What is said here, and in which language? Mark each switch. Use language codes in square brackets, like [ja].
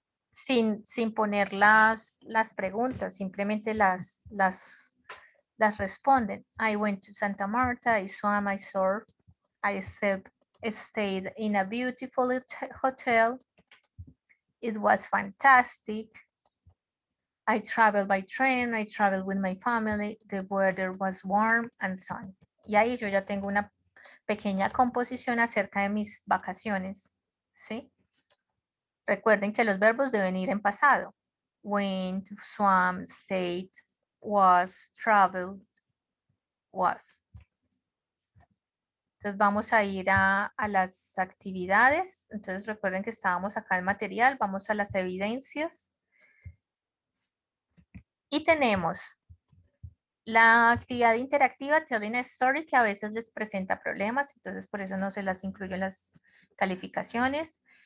[es] Sin poner las preguntas, simplemente las responden. [en] I went to Santa Marta, I swam, I surfed, I stayed in a beautiful hotel. It was fantastic. I traveled by train, I traveled with my family, the weather was warm and sunny. [es] Y ahí yo ya tengo una pequeña composición acerca de mis vacaciones, ¿sí? Recuerden que los verbos deben ir en pasado. [en] Went, swam, stayed, was, traveled, was. [es] Entonces vamos a ir a las actividades. Entonces recuerden que estábamos acá en material, vamos a las evidencias. Y tenemos la actividad interactiva, telling a story, que a veces les presenta problemas, entonces por eso no se las incluyo en las calificaciones.